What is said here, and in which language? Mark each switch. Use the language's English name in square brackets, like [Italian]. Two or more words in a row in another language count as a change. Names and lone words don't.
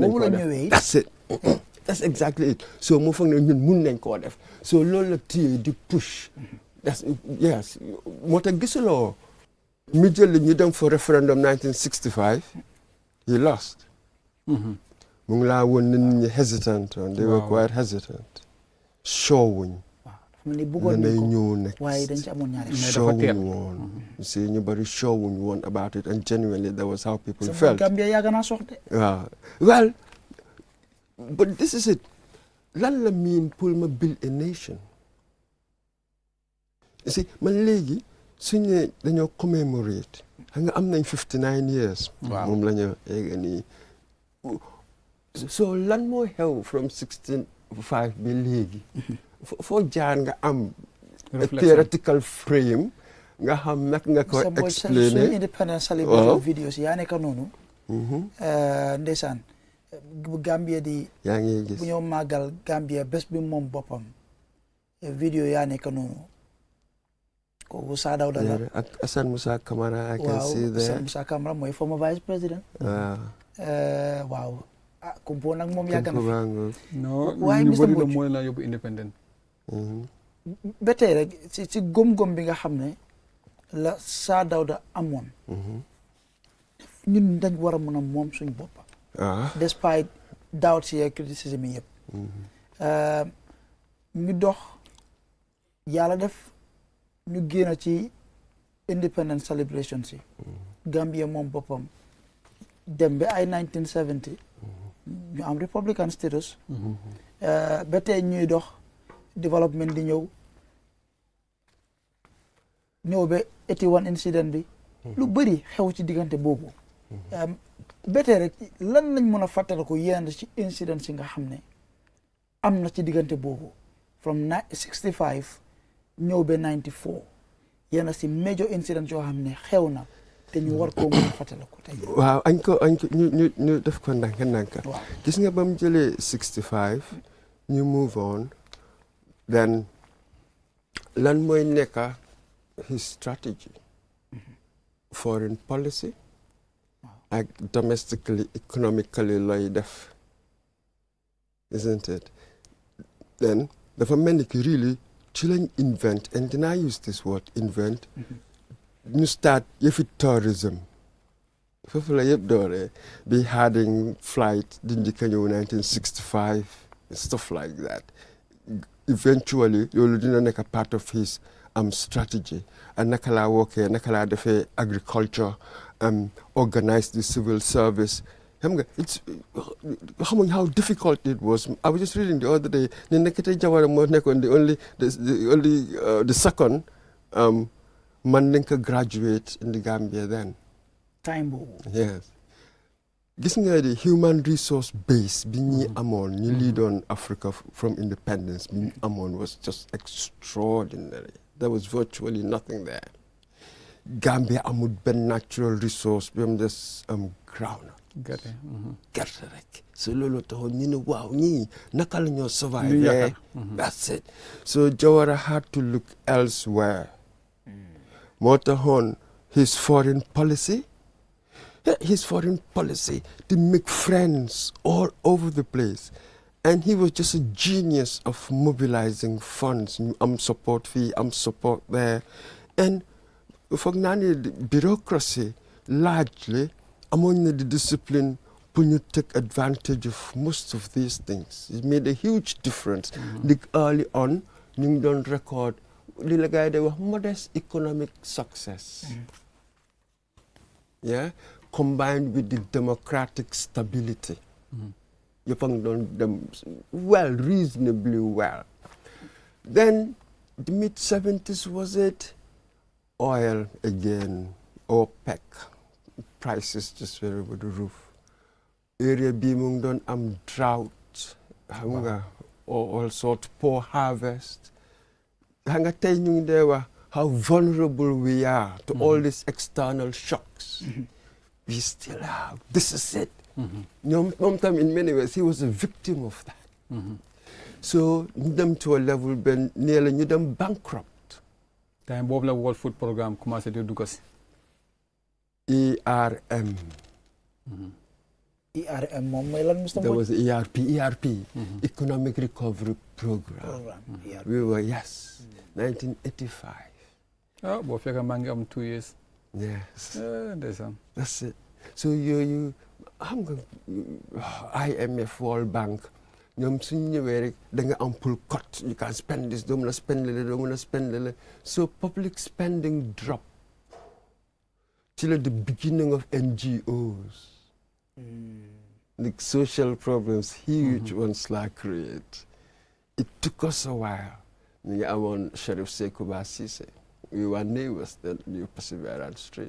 [Wolof] boobu la ñëwee [English] that's it that's exactly it [Wolof] so mu foog ne ñun mun nañ koo def so loolu la téye di [English] push that's yes [Wolof] moo tax gisuloo mi jël ñu dem [English] for referendum 1965 he lost [Wolof] mu ngi laa woon nit ñi [English] hesitant they were quite hesitant [Wolof] sure wuñ nanay ñëw next waaye dañ ci amoon ñaari [English] sure [Wolof] wuñ woon si ñu bari [English] sure [Wolof] wuñ woon [English] about it and genuinely that was how people felt [Wolof] Gambia yàgg naa sox de waaw [English] well but this is it [Wolof] lan la mean pour ma [English] build a nation you see man [Wolof] léegi suñ ne dañoo commemorate xam nga am nañ [English] 59 years [Wolof] moom la ñu egg nii so lan moo xew [English] from 65 [Wolof] bi léegi foo jaar nga am [English] a theoretical frame [Wolof] nga xam nag nga ko explainer [English] independence celebration videos [Wolof] yaa nekk noonu ndeysaan bu Gambia di yaa ngi gis bu ñëw màggal Gambia bés bi moom boppam vidéo yaa nekk noonu kooku Saa Dawda la [English] ak Assane Moussa Camara I can see there [Wolof] Assane Moussa Camara mooy [English] former vice president [Wolof] waaw kumpo nag moom yàgg na fi waaye ñu bëri la mooy la yóbbu independent ba tey rek si gom-gom bi nga xam ne la Saa Dawda amoon ñun dañ war a mën a moom suñ boppa [English] despite doubt [Wolof] si criticism yi yëpp ñu dox yàlla def ñu génn ci [English] independence celebration [Wolof] si Gambia moom boppam dem ba ay 1970 ñu am [English] republican status [Wolof] ba tey ñuy dox développement di ñëw ba 81 incident bi lu bëri xew ci diggante boobu ba tey rek lan lañ mën a fàttaliku yenn ci incident si nga xam ne am na ci diggante boobu from 65 ñëw ba 94 yenn si [English] major incident [Wolof] yoo xam ne xew na te ñu war koo mën a fàttaliku tey. waaw añ ko ñu def ko ndànk gis nga ba mu jëlee 65 ñu [English] move on [Wolof] then lan mooy nekka [English] his strategy foreign [Wolof] policy ak [English] domestically economically [Wolof] looy def [English] isn't it then [Wolof] dafa mel ni ki really ci lañ invent [English] and then I use this word invent ñu start yëfi tourism [Wolof] foofu la yëpp dooree bi [English] harding flight [Wolof] di njëkk a ñëw [English] 1965 stuff like that eventually [Wolof] loolu dina nekk [English] part of his strategy and [Wolof] naka laa wookee naka laa defee [English] agriculture organize the civil service [Wolof] xam nga [English] it's xamuñ how difficult it was. I was just reading the other day [Wolof] ne nekkate [English] Jawara moo nekkoon the second Mandinka graduate in the Gambia then. [Wolof] Time boobu. [English] Yes. [Wolof] Gis nga [English] the human resource base [Wolof] bi ñi amoon ñu [English] lead on Africa from independence [Wolof] bi ñu amoon [English] was just extraordinary. There was virtually nothing there. [Wolof] Gambia amul benn [English] natural resource [Wolof] bi am des ground. Gerte rek. So loolu taxoon ñu ne waaw ñii naka la ñoo survive. [English] That's it. So Jawara had to look elsewhere. [Wolof] Moo taxoon [English] his foreign policy to make friends all over the place. And he was just a genius of mobilizing funds. Support fee, support there. And [Wolof] foog naa ne [English] bureaucracy largely [Wolof] amoon na [English] the discipline pour ñu take advantage of most of these things. It made a huge difference. Early on [Wolof] ñu ngi doon record li la gars yi day wax [English] modest economic success. Yeah, combined with the democratic stability. [Wolof] Yëpp a ngi doon dem [English] reasonably well. Then the mid-70s was it? Oil again, OPEC. Prices just were over the roof. [Wolof] Area bi mu ngi doon am drought. Xam nga [English] all sort poor harvest. [Wolof] Xam nga tey ñu ngi dee wax [English] how vulnerable we are to all these external shocks. We still have. This is it. [Wolof] Moom tam [English] in many ways he was a victim of that. [Wolof] So ñu dem [English] to a level [Wolof] ben nee la ñu dem bankrupt. Time boobu la World Food Programme commencé di dugg si. [English] ERM. [Wolof] ERM moom mooy lan Mr. [English] There was ERP, Economic Recovery Program. We were 1985. [Wolof] Boo fekk maa ngi am [English] 2 years. Yes. [Wolof] Ndeysaan. [English] That's it. So you [Wolof] xam nga [English] IMF World Bank [Wolof] ñoom suñu ñëwee rek da nga am [English] pour cut you can spend this [Wolof] doo mën a [English] spend le so public spending drop till the beginning of NGOs. The social problems, huge ones like create. It took us a while. We amoon Sheriff Sekuba Sise. We were neighbors then, New Perseverance Street.